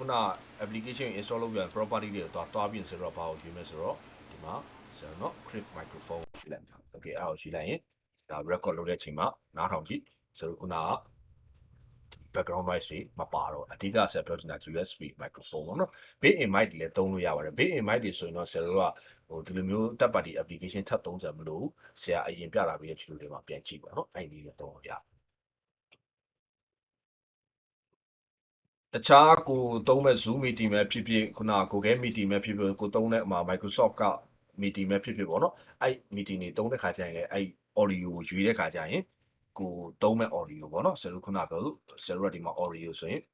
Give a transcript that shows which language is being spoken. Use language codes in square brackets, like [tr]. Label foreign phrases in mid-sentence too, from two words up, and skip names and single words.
[my] န [en] application install [my] လုပ်ပြန် property တွေကိုသွားပြင်ဆရာတို့ဘာကိုရွေးမလဲဆိုတော့ဒီမှာဆရာတို့နော် [en] Crave microphone [my] ရွေးလိုက်မှာ okay အဲ့ဒါကိုရွေးလိုက်ရင်ဒါ record လုပ်တဲ့အချိန်မှာနားထောင်ကြည့်ဆရာတို့ခုနက [en] background noise [my] တွေမပါတော့အဓိကဆက်ပြောချင်တာ [en] USB microphone [my] ပေါ့နော် [en] built-in mic [my] တွေလည်းသုံးလို့ရပါတယ် [en] built-in mic [my] တွေဆိုရင်တော့ဆရာတို့ကဟိုဒီလိုမျိုး [en] third party application [my] ထပ်သုံးစရာမလိုဘူးဆရာအရင်ပြတာပြီးတဲ့ tutorial တွေမှာပြန်ကြည့်ပါနော်အဲ့ဒီလေးသုံးလို့ရ တခြားကိုသုံးမဲ့ Zoom meeting ပဲဖြစ်ဖြစ်ခုန Google meeting ပဲဖြစ်ဖြစ်ကိုသုံးတဲ့ Microsoft က meeting ပဲဖြစ်ဖြစ်ပေါ့နော်အဲ့ meeting တွေသုံးတဲ့ခါကျရင်လည်းအဲ့ audio ကိုရွေးတဲ့ခါကျရင်ကိုသုံးမဲ့ audio ပေါ့နော်ဆရာတို့ခုနပြောလို့ဆရာတို့ကဒီမှာ audio ဆိုရင်